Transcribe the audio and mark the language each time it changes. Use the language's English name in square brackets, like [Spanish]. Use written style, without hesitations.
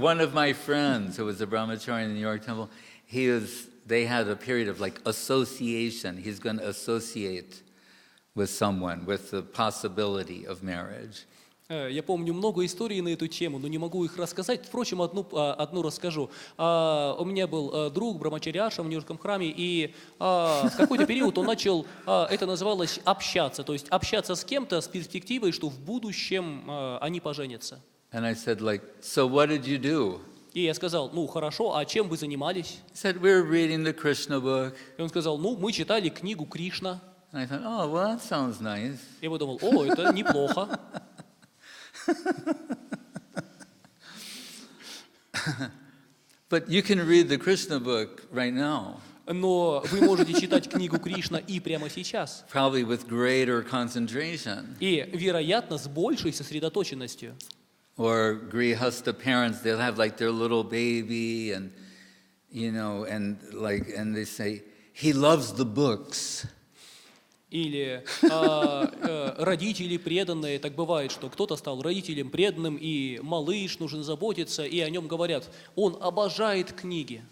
[English] one of my friends who was a brahmachari in the New York Temple. They had a period of like association. He's going to associate with someone with the possibility of marriage. [Russian] Я помню много историй на эту тему, но не могу их рассказать. Впрочем, одну расскажу. У меня был друг Брамачарьяша в Нью-Йоркском храме, и в какой-то период он начал, это называлось общаться, то есть общаться с кем-то с перспективой, что в будущем они поженятся. [English] And I said, like, so what did you do? [Russian] И я сказал, хорошо, а чем вы занимались? [English] He said, we were reading the Krishna book. [Russian] И он сказал, мы читали книгу Кришна. [English] And I thought, oh, well, that sounds nice. [Russian] Я подумал, это неплохо. [English] But you can read the Krishna book right now. [Russian] Но вы можете читать книгу Кришна и прямо сейчас. [English] Probably with greater concentration. [Russian] И, вероятно, с большей сосредоточенностью. [English] Or grihastha parents, they'll have like their little baby and they say, he loves the books. [Russian] Или родители преданные, так бывает, что кто-то стал родителем преданным, и малыш нужно заботиться, и о нем говорят, он обожает книги.